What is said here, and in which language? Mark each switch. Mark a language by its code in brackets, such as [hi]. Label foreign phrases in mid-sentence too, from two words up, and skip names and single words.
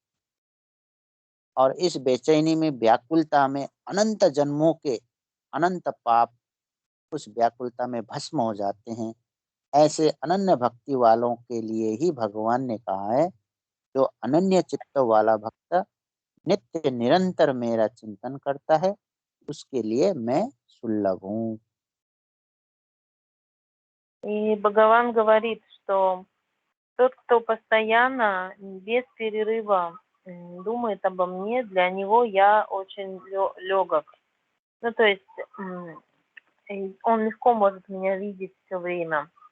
[hi] और इस बेचैनी में व्याकुलता में अनंत जन्मों के अनंत पाप उस व्याकुलता में भस्म हो जाते हैं। ऐसे अनन्य भक्ति वालों के लिए ही भगवान ने कहा है, जो अनन्य चित्त वाला भक्त नित्य निरंतर मेरा चिंतन करता है, उसके लिए मैं सुलभ हूँ। [ru] И Бхагаван говорит, что тот, кто постоянно, без перерыва думает обо мне, для него я очень легок. Ну, то есть он легко может меня видеть все время.